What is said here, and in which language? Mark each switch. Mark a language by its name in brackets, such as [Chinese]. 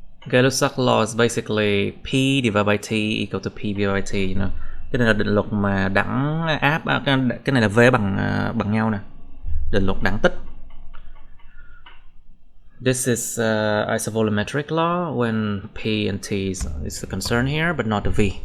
[English] Gay-Lussac law is basically P divided by T equal to P divided by T, you know. [Vietnamese] Cái này là định luật mà đẳng áp, cái này là V bằng nhau nè. Định luật đẳng tích. [English] This is isovolumetric law when P and T is the concern here, but not the V.